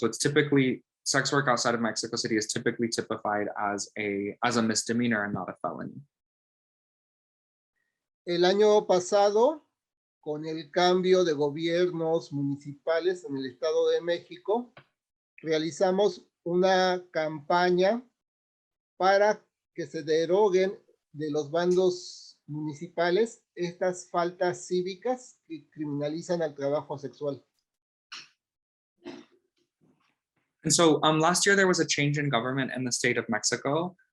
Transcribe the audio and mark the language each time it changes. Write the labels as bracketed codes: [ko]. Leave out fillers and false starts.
[en] So it's typically, sex work outside of Mexico City is typically typified as a misdemeanor and not a felony. [es] El año pasado, con el cambio de gobiernos municipales en el Estado de México, realizamos una campaña para que se deroguen de los bandos municipales estas faltas cívicas que criminalizan al trabajo sexual. [en] And so last year there was a change in government in the state of Mexico.